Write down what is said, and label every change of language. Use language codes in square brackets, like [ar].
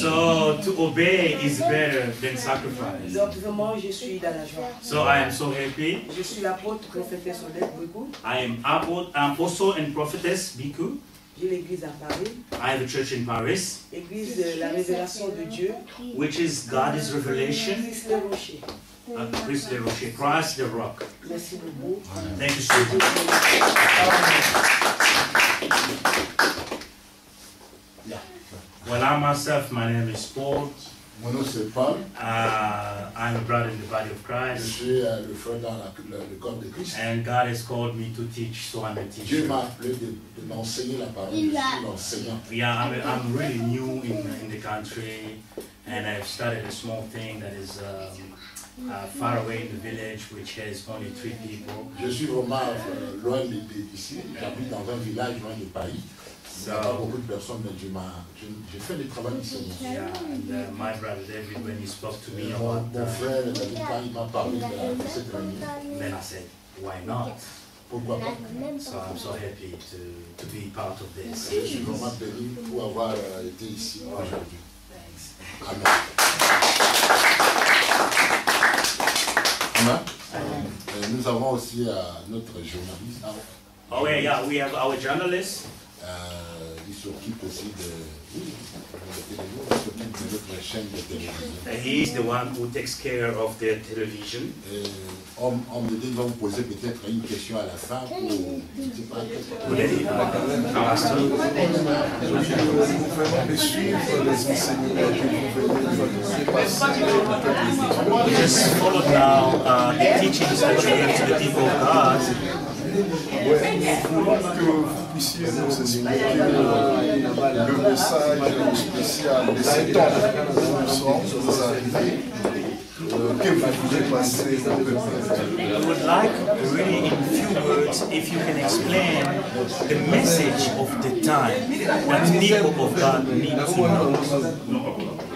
[en] So to obey is better than sacrifice. [fr] Donc vraiment, je suis dans la joie. [en] So I am so happy. [fr] Je suis l'apôtre prophétesse Odette Biku. [en] I'm also a prophetess Biku. [fr] J'ai l'église à Paris. [en] I have a church in Paris. [fr] Église de la révélation de Dieu. [en] Which is God's revelation. [fr] Christ le rocher. [en] Christ the rocher. Christ the rock. [fr] Merci beaucoup. [en] Thank you so much. Well, I myself, my name is Paul. [fr] Mon nom c'est Paul. [en] I'm a brother in the body of Christ. [fr] Je suis le frère dans le corps de Christ. [en] And God has called me to teach, so I'm a teacher. [fr] Dieu m'a appelé de m'enseigner la parole. Je suis l'enseignant. [en] Yeah, I'm really new in the country, and I've started a small thing that is far away in the village, which has only 3 people. [fr] Je suis vraiment loin d'ici. J'habite dans un village loin de Paris. Il n'y a pas beaucoup de personnes, mais j'ai fait du travail ici. [en] Yeah, and my brother David, when he spoke to me about [fr] mon frère David, quand il m'a parlé de cette réunion, [en] then I said, why not? [fr] Pourquoi pas? [en] So I'm so happy to be part of this. [fr] Je suis vraiment béni pour avoir été ici aujourd'hui. [en] Amen. [fr] Amen. Nous avons aussi notre journaliste. [en] Oh yeah, we have our journalist. [fr] Il s'occupe aussi de notre chaîne de télévision. [en] He is the one who takes care of the television. [fr] On me dit, va vous poser peut-être une question à la fin pour... Nous pouvons suivre les enseignements que vous venez de [en] Just follow now the teachings that you give to the people of God. [fr] Nous voulons que vous puissiez nous expliquer le message spécial de cet homme où nous sommes arrivés, que vous voulez passer au peuple. [en] I would like really in few words if you can explain the message of the time that people of God need to know.